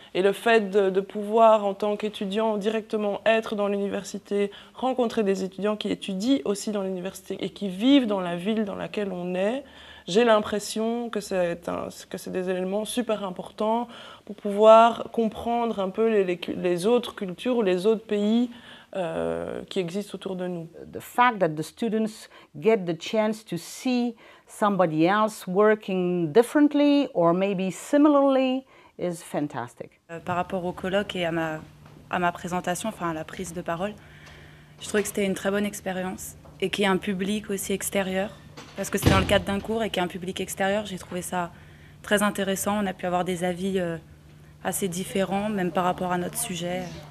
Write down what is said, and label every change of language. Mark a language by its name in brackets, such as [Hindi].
[French] Et le fait de pouvoir, en tant qu'étudiant, directement être dans l'université, rencontrer des étudiants qui étudient aussi dans l'université et qui vivent dans la ville dans laquelle on est, j'ai l'impression que c'est des éléments super importants pour pouvoir comprendre un peu les autres cultures ou les autres pays qui existent autour de nous. [English] The fact that the students get the chance to see somebody else working differently or maybe similarly is fantastic. [French] Par rapport au colloque et à ma présentation, enfin à la prise de parole, je trouvais que c'était une très bonne expérience et qu'il y ait un public aussi extérieur, parce que c'est dans le cadre d'un cours et qu'il y a un public extérieur, j'ai trouvé ça très intéressant. On a pu avoir des avis assez différents, même par rapport à notre sujet.